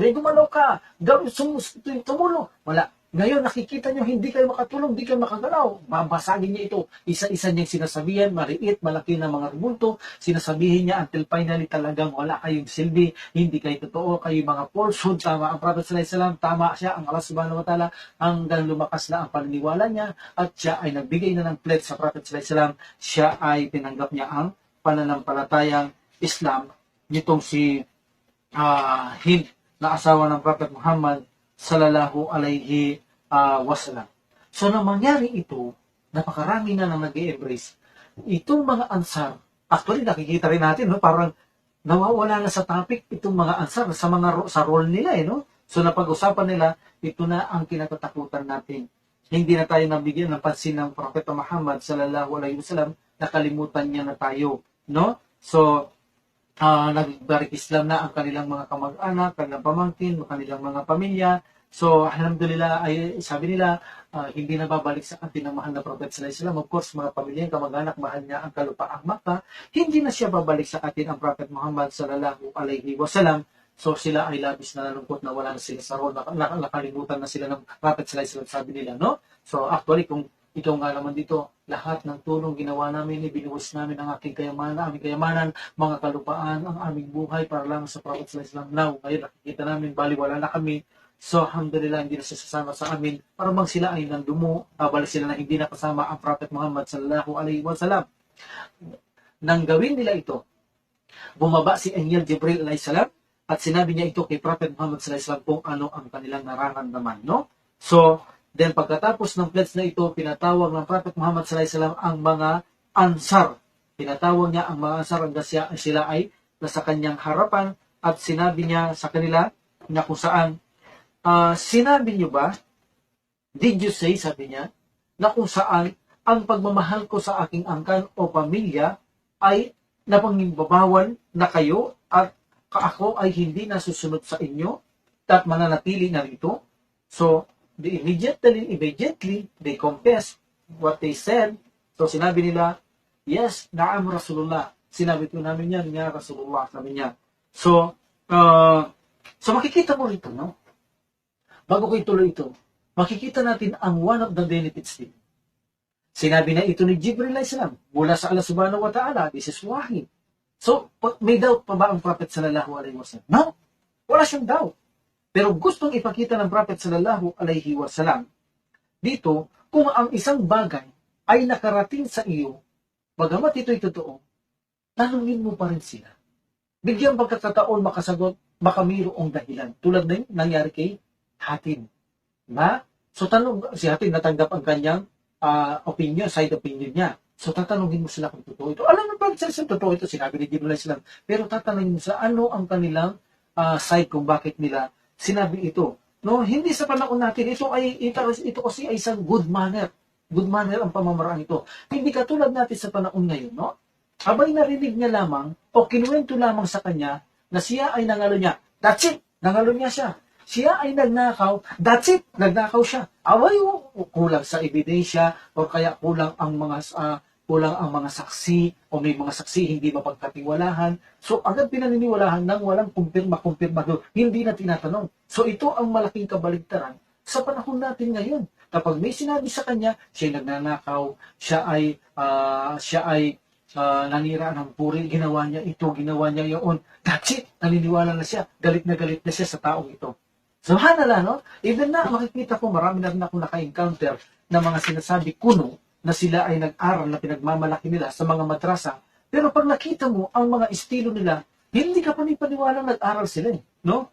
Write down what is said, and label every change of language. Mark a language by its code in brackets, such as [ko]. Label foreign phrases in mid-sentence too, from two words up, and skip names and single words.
[tl] Sinasabi, gumalaw ka, tumulong. Wala. Ngayon, nakikita nyo, hindi kayo makatulong, hindi kayo makagalaw. Babasagin niya ito. Isa-isa niyang sinasabihan, maliit, malaki na mga rebulto. Sinasabihin niya [en] until finally [tl] talagang wala kayong silbi, hindi kayo totoo, kayo mga falsehood. Tama ang Prophet [ar] صلى الله عليه وسلم, [tl] tama siya, ang Allah [ar] سبحانه وتعالى, [tl] hanggang lumakas na ang paniniwala niya, at siya ay nagbigay na ng pledge sa Prophet [ar] صلى الله عليه وسلم, [tl] siya ay tinanggap niya ang pananampalatayang Islam, nitong si Hind, na asawa ng Prophet Muhammad [ar] صلى الله عليه وسلم. [tl] So, nang mangyari ito, napakarami na nang nag-embrace. Itong mga Ansar, actually nakikita rin natin, no, parang nawawala na sa topic itong mga Ansar sa role nila, no? So, napag-usapan nila, ito na ang kinatatakutan natin. Hindi na tayo nabigyan ng pansin ng Prophet Muhammad [ar] صلى الله عليه وسلم, [tl] nakalimutan niya na tayo, no? So, nagbarik Islam na ang kanilang mga kamag-anak, kanilang pamangkin, kanilang mga pamilya. So, alhamdulillah, ay sabi nila, hindi na babalik sa atin ang mahal na Prophet [ar] صلى الله عليه وسلم. [tl] Of course, mga pamilya, kamag-anak, mahal niya ang kalupaang Makkah. Hindi na siya babalik sa atin ang Prophet Muhammad [ar] صلى الله عليه وسلم. [tl] So, sila ay labis na nalungkot na wala na sila sa role, nakalimutan na sila ng Prophet [ar] صلى الله عليه وسلم, [tl] sabi nila, no? So, actually, kung ito nga naman dito, lahat ng tulong ginawa namin, ibinuwis namin ang aking kayamanan, aming kayamanan, mga kalupaan, ang aming buhay para lang sa Prophet [ar] صلى الله عليه وسلم. [tl] Now, ngayon nakikita namin, baliwala na kami. So, alhamdulillah, hindi na siya sasama sa amin. Para bang sila ay nandumo, balik sila na hindi nakasama ang Prophet Muhammad [ar] صلى الله عليه وسلم. [tl] Nang gawin nila ito, bumaba si Angel Jibril [ar] عليه السلام [tl] at sinabi niya ito kay Prophet Muhammad [ar] صلى الله عليه وسلم [tl] kung ano ang kanilang nararamdaman, no? So, then pagkatapos ng pledge na ito, pinatawag ng Prophet Muhammad [ar] صلى الله عليه وسلم [tl] ang mga Ansar. Pinatawag niya ang mga Ansar hanggang sila ay nasa kanyang harapan at sinabi niya sa kanila na kung saan, sinabi niyo ba, [en] did you say, [tl] sabi niya, na kung saan ang pagmamahal ko sa aking angkan o pamilya ay napangibabawan na kayo at ako ay hindi nasusunod sa inyo at mananatili na rito. [en] So, immediately, they confess what they said. [tl] So, sinabi nila, yes, [ar] نعم رسول الله. [tl] Sinabi ko namin yan, niya Rasulullah, sabi niya. So, makikita mo rito, no? Bago ko ituloy ito, makikita natin ang [en] one of the benefits [tl] din. Sinabi na ito ni Jibril [ar] عليه السلام [tl] mula sa Allah [ar] سبحانه وتعالى, [en] this is wahi. [tl] So, may doubt pa ba ang Prophet [ar] صلى الله عليه وسلم? [tl] No, wala siyang doubt. Pero gustong ipakita ng Prophet [ar] صلى الله عليه وسلم [tl] dito, kung ang isang bagay ay nakarating sa iyo, bagamat ito'y totoo, tanungin mo pa rin sila. Bigyan pagkakataon makasagot, baka mayroong dahilan. Tulad na yung nangyari kay Hatim. Diba? So, si Hatim natanggap ang kanyang side opinion niya. So, tatanungin mo sila kung totoo ito. Alam mo ba, sa totoo ito, sinabi ni Jibril [ar] عليه السلام. [tl] Pero tatanungin mo sa ano ang kanilang side kung bakit nila sinabi ito. No, hindi sa panahon natin, ito kasi ay isang [en] good manner. Good manner [tl] ang pamamaraan ito. Hindi katulad natin sa panahon ngayon, no? Abay narinig niya lamang o kinuwento lamang sa kanya na siya ay nangalo niya. [en] That's it! [tl] Nangalo niya siya. Siya ay nagnakaw. [en] That's it! [tl] Nagnakaw siya. Abay kulang sa ebidensya o kaya kulang ang mga saksi o may mga saksi hindi mapagkatiwalahan. So, agad pinaniniwalahan nang walang kumpirma. Hindi na tinatanong. So, ito ang malaking kabaligtaran sa panahon natin ngayon. Kapag may sinabi sa kanya, siya nagnanakaw, siya ay nanira ng puri, ginawa niya ito, ginawa niya yun. [en] That's it! [tl] Naniniwala na siya. Galit na siya sa taong ito. Subhanallah, no? Even na, makikita ko, marami na rin ako naka-encounter na mga sinasabi kuno na sila ay nag-aral na pinagmamalaki nila sa mga madrasa. Pero pag nakita mo ang mga estilo nila, hindi ka panipaniwala nag-aral sila, no?